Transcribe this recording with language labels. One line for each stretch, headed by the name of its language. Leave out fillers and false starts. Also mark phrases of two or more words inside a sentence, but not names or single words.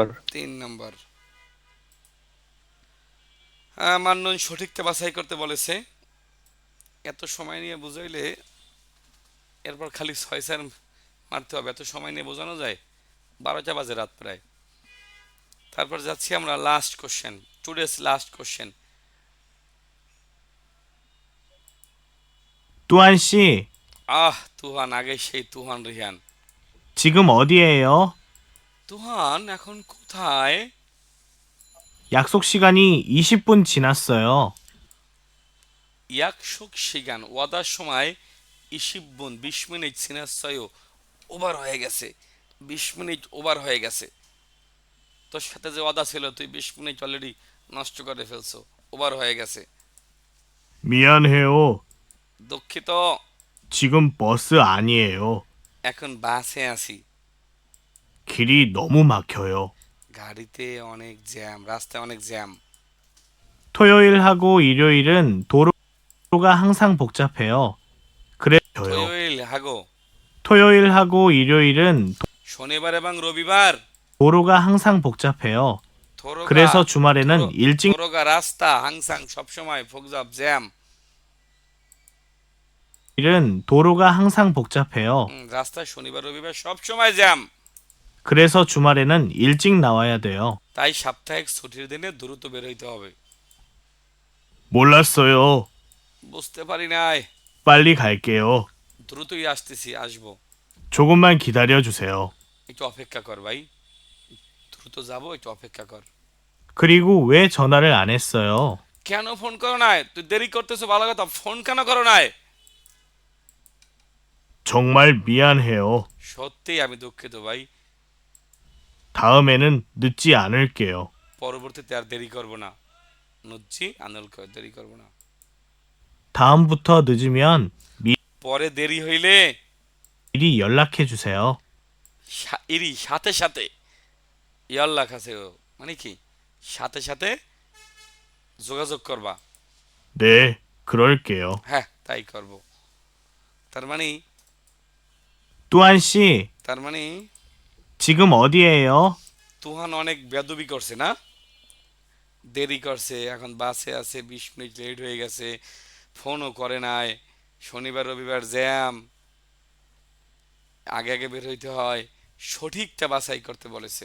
Bangla: 3 নাম্বার। হ্যাঁ, মান্যন সঠিকটা বাছাই করতে বলেছে। এত সময় নিয়ে বুঝাইলে এরপর খালি 6 মারতে হবে, এত সময় নিয়ে বোঝানো যায়? 12টা বাজে রাত প্রায়। তারপর যাচ্ছি আমরা
English: last question, today's last question.
Korean: 뚜한 씨,
Bangla: তুহান, আগে সেই তুহান রিহান।
Korean: 지금 어디에요?
Bangla: তুহান এখন কোথায়?
Korean: 약속 시간이 20분 지났어요. 약속 시간,
Bangla: ওয়াদার সময় 20 মিনিট সিনাসয়ও ওভার হয়ে গেছে, 20 মিনিট ওভার হয়ে গেছে। তোর সাথে যে ওয়াদা ছিল তুই 20 মিনিট অলরেডি নষ্ট করে ফেলছো, ওভার হয়ে গেছে।
Korean: 미안해요.
Bangla: দুঃখিত,
Korean: 지금 버스 아니에요.
Bangla: এখন বাসে আছি,
Korean: 길이 너무 막혀요.
Bangla: গাড়িতে অনেক জ্যাম, রাস্তায় অনেক জ্যাম।
Korean: 토요일하고 일요일은 도로가 항상 복잡해요. 그래서요. 토요일 하고 토요일하고 일요일은
Bangla: শনিবার এবং রবিবার
Korean: 도로가 항상 복잡해요. 도로가 그래서 주말에는 일찍 도로가 রাস্তা 항상 সবসময় 복잡 জ্যাম। 일은 도로가 항상 복잡해요.
Bangla: রাস্তা শনিবার রবিবার সবসময় জ্যাম।
Korean: 그래서 주말에는 일찍 나와야 돼요.
Bangla: তাই সাপ্তাহিক ছুটির দিনে দ্রুত বের হইতে হবে।
Korean: 몰랐어요.
Bangla: বুঝতে পারি নাই,
Korean: 빨리 갈게요.
Bangla: দ্রুতই আসতেছি, আসবো।
Korean: 조금만 기다려 주세요.
Bangla: একটু অপেক্ষা কর ভাই, দ্রুত যাব, একটু অপেক্ষা কর।
Korean: 그리고 왜 전화를 안 했어요?
Bangla: কেন ফোন করো নাই? তুই দেরি করতেছো ভালো কথা, ফোন কেন করো নাই?
Korean: 정말 미안해요.
Bangla: সত্যি আমি দুঃখিত ভাই,
Korean: 다음에는 늦지 않을게요.
Bangla: পরবর্তীতে আর দেরি করব না।
Korean: 늦지 않을
Bangla: দেরি করব না।
Korean: 다음부터 늦으면
Bangla: পরে দেরি হইলে
Korean: 미리 연락해 주세요.
Bangla: ইরি সাথে সাথে ইয়াল্লা কাছে, মানে কি সাথে সাথে যোগাযোগ করবা।
Korean: 네, 그럴게요.
Bangla: হ্যাঁ, তাই করব। তার মানে
Korean: 뚜한 씨,
Bangla: তার মানে
Korean: 지금 어디에요?
Bangla: তুহান অনেক বেদবি করছে না, দেরি করছে, এখন বাসে আছে, 20 মিনিট লেট হয়ে গেছে, ফোনও করে নাই, শনিবার রবিবার জ্যাম, আগে আগে বের হইতে হয়। সঠিকটা বাছাই করতে বলেছে।